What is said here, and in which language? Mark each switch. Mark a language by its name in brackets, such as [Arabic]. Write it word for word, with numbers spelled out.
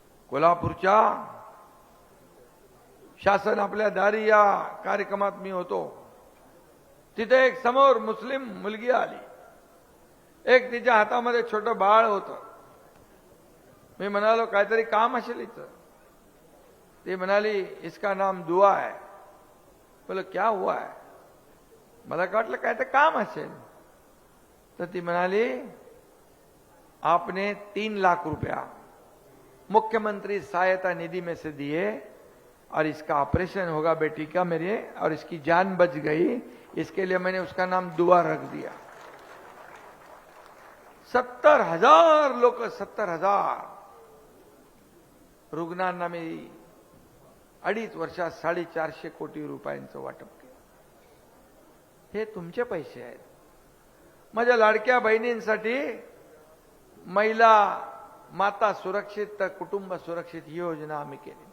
[Marathi] कोल्हापूरच्या शासन आपल्या दारी या कार्यक्रमात मी होतो, तिथे एक समोर मुस्लिम मुलगी आली, एक तिच्या हातामध्ये छोटं बाळ होतं. मी म्हणालो काहीतरी काम असेल इथं. ती म्हणाली [Hindi] इसका नाम दुआ आहे. बोल क्या हुआ है. [Marathi] मला का वाटलं काय तर काम असेल. तर ती म्हणाली [Hindi] आपने तीन लाख रुपया मुख्यमंत्री सहायता निधि में से दिए और इसका ऑपरेशन होगा बेटी का मेरे और इसकी जान बच गई, इसके लिए मैंने उसका नाम दुआ रख दिया. [Marathi] सत्तर हजार लोक सत्तर हजार रुग्णांना मी अडीच वर्षात साडेचारशे कोटी रुपयांचं वाटप केलं. हे तुमचे पैसे आहेत. माझ्या लाडक्या बहिणींसाठी महिला माता सुरक्षित कुटुंब सुरक्षित ही योजना आम्ही केली.